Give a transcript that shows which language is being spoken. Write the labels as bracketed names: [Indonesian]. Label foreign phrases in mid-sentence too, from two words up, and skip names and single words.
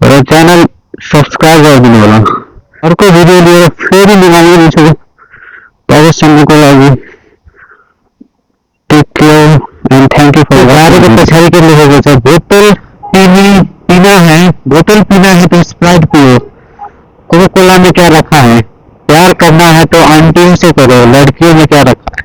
[Nepali] र [English] channel subscribe [Nepali] गरिदिनु होला। अर्को भिडियो लिएर फेरि निकाल्ने छु। तबसम्मको लागि [English] take care and thank you for watching. [Nepali] पछाडि के लेखेको छ, [Hindi] बोतल पीना है, बोतल पीना है तो स्प्राइट पियो, कोका कोला में क्या रखा है, प्यार करना है तो आंटियों से करो, लड़कियों में क्या रखा